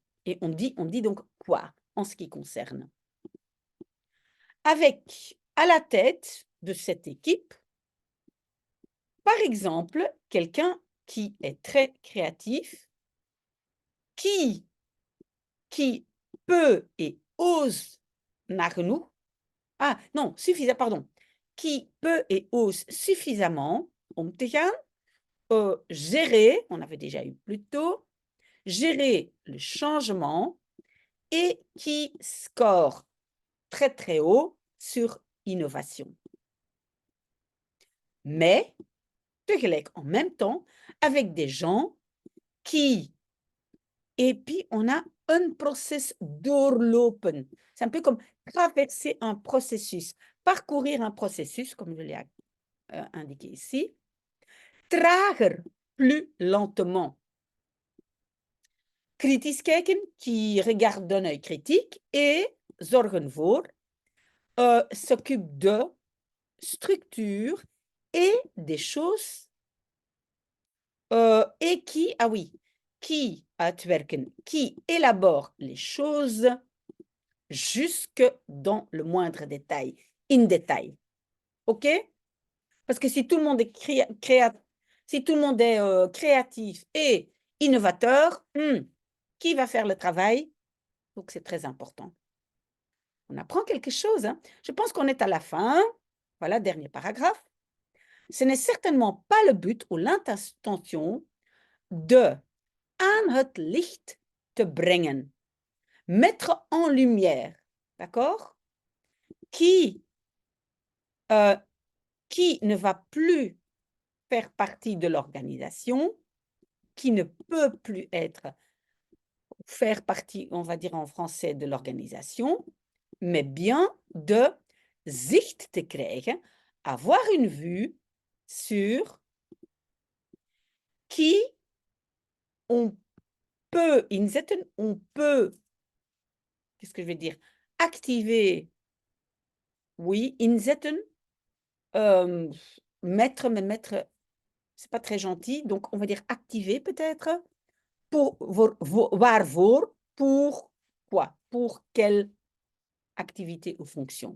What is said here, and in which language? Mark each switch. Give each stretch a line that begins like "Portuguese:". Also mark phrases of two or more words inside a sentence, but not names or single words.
French: Et on dit donc quoi en ce qui concerne. Avec à la tête de cette équipe, par exemple, quelqu'un qui est très créatif, qui peut et ose
Dutch: naar genoeg,
French: qui peut et ose suffisamment
Dutch: om te gaan,
French: gérer, on avait déjà eu plus tôt, gérer le changement et qui score très très haut sur innovation. Mais, tegelijk en même temps, avec des gens qui, et puis on a un
Dutch: process doorlopen.
French: C'est un peu comme traverser un processus, parcourir un processus, comme je l'ai indiqué ici, trager, plus lentement.
Dutch: Kritisch kijken,
French: qui regarde d'un œil critique, et
Dutch: zorgen voor,
French: s'occupe de structure et des choses, et qui uitwerken, qui élabore les choses jusque dans le moindre détail, in détail. OK? Parce que si tout le monde est créatif et innovateur, qui va faire le travail? Donc, c'est très important. On apprend quelque chose. Je pense qu'on est à la fin. voilà, dernier paragraphe. Ce n'est certainement pas le but ou l'intention de
Dutch: aan het licht te brengen,
French: mettre en lumière, d'accord, qui ne va plus faire partie de l'organisation, qui ne peut plus faire partie, on va dire en français, de l'organisation, mais bien
Dutch: de zicht te krijgen,
French: avoir une vue sur qui on peut inzetten, on peut, qu'est-ce que je vais dire, activer, oui, inzetten, mettre, mais mettre, c'est pas très gentil, donc on va dire activer peut-être, waarvoor, pour quoi, pour quelle activité ou fonction.